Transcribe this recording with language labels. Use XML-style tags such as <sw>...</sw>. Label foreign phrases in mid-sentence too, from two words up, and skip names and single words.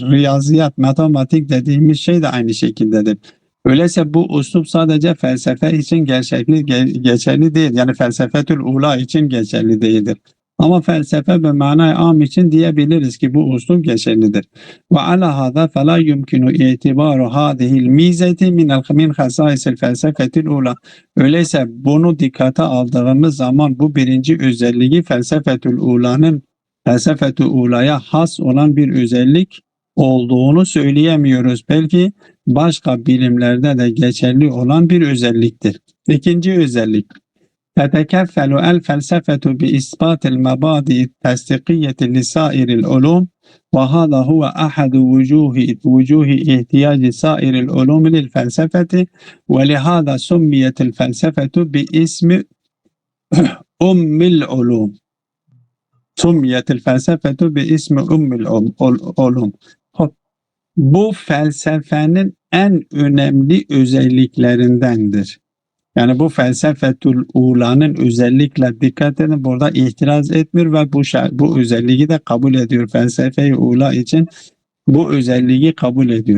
<tr>Riyaziyat, matematik dediğimiz şey de aynı şekildedir. Öyleyse bu uslup sadece felsefe için geçerli değil. Yani</tr> <ar>الفلسفة الأولى</ar> <tr>için geçerli değildir. Ama felsefe ve manay am için diyebiliriz ki bu uslup geçerlidir.</tr> <ar>وعلى هذا فلا يمكن اعتبار هذه الميزة من خصائص الفلسفة الأولى.</ar> <tr>Öyleyse bunu dikkate aldığımız zaman bu birinci özelliği</tr> <ar>الفلسفة الأولى</ar> <tr>has olan bir özellik olduğunu söyleyemiyoruz. Belki başka bilimlerde de geçerli olan bir özelliktir. İkinci özellik.</tr> <ar>تتكفل الفلسفة بإثبات المبادئ التصديقية لسائر العلوم وهذا هو أحد وجوه احتياج سائر العلوم للفلسفة ولهذا سميت الفلسفة باسم أم العلوم. سميت الفلسفة باسم أم العلوم.</ar> <tr>Bu felsefenin en önemli özelliklerindendir. Yani bu</tr> <ar>الفلسفة الأولى</ar> <tr>özellikle dikkat edin burada itiraz etmiyor ve bu özelliği de kabul ediyor. Felsefe-i ula için bu özelliği kabul ediyor.</tr>